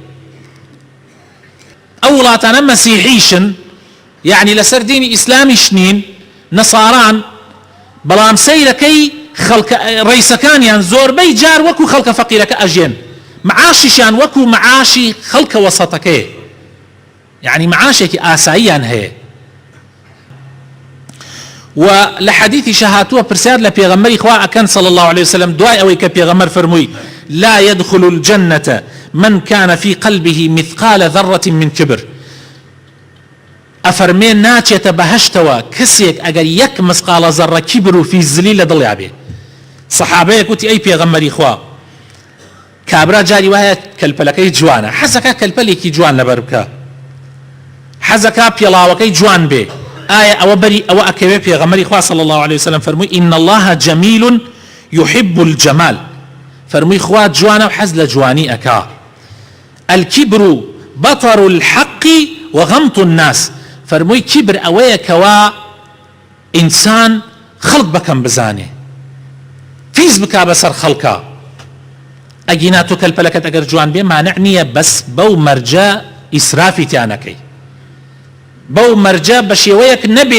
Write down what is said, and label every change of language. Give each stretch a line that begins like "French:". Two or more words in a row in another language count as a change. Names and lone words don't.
Central Kurdish: ئەو وڵاتانە مەسیحیشن یعنی لەسەر دینی ئیسلامیش نین نەساران بەڵام سەیرەکەی ڕئیسەکانیان زۆربەی جار وەکو خەڵکە فەقیرەکە ئەژێن معاشیشان وەکو معاشی خەڵکە وەسەتەکەیە يعني معاشێکی ئاساییان هەیە و لە حەدیثی شەهاتووە پرسیار لە پێغەمبەری خوا ئەکەن
Arabic: صلى الله عليه وسلم
Central Kurdish: دوای ئەوەی کە پێغەمبەر فەرمووی
Arabic: لا يدخل الجنة من كان في قلبه مثقال ذرة من كبر
Central Kurdish: ئەفەرمێ ناچێتە بەهەشتەوە کەسێک ئەگەر یەک مسقالە زەڕە کیبر و فیزلی لە دڵیا بێ سەحابەیەک وتی ئەی پێغەمبەری خوا کابرا جاری وایە کەلپەلەکەی جوانە حەزەکە کەلپەلێکی جوان لەبەر بکە حەزەکە پێڵاوەکەی جوان بێ ئایا ئەوە بەری ئەوە ئەکەوێ پێغەمبەری خوا
Arabic: صلى الله عليه وسلم
Central Kurdish: فەرمووی
Arabic: إن الله جميل يحب الجمال
Central Kurdish: فەرمووی خوا جوانە و حەز لە جوانی ئەکا
Arabic: الكبر بطر الحق وغمط الناس
Central Kurdish: فەرمووی کیبر ئەوەیە کەوا ئینسان خەڵک بەکەم بزانێ فیز بکا بەسەر خەڵکە ئەگینا تۆ کەلپەلەکەت ئەگەر جوان بێ مانع نییە بەس بەو مەرجە ئیسرافی تیانەکەی بەو مەرجە بە شێوەیەک نەبێ